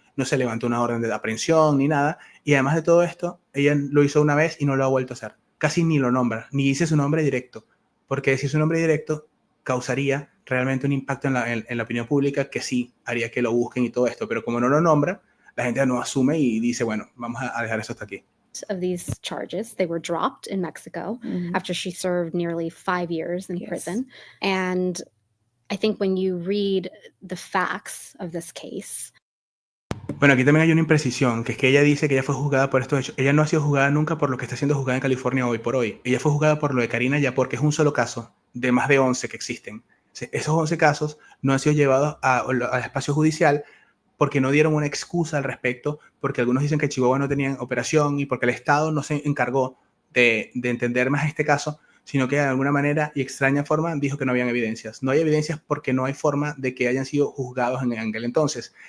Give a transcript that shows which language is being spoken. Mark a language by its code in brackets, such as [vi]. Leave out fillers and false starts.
[es] No se levantó una orden de aprehensión ni nada. Y además de todo esto, ella lo hizo una vez y no lo ha vuelto a hacer. Casi ni lo nombra, ni dice su nombre directo. Porque decir su nombre directo causaría realmente un impacto en la opinión pública que sí haría que lo busquen y todo esto. Pero como no lo nombra, la gente no asume y dice, bueno, vamos a dejar eso hasta aquí. [en] Of these charges, they were dropped in Mexico after she served nearly 5 years in prison. And I think when you read the facts of this case. [es] Bueno, aquí también hay una imprecisión, que es que ella dice que ella fue juzgada por estos hechos. Ella no ha sido juzgada nunca por lo que está siendo juzgada en California hoy por hoy. Ella fue juzgada por lo de Karina Yapor, que es un solo caso de más de 11 que existen. Esos 11 casos no han sido llevados al espacio judicial porque no dieron una excusa al respecto, porque algunos dicen que Chihuahua no tenía operación y porque el Estado no se encargó de entender más este caso, sino que de alguna manera y extraña forma dijo que no habían evidencias. No hay evidencias porque no hay forma de que hayan sido juzgados en aquel entonces.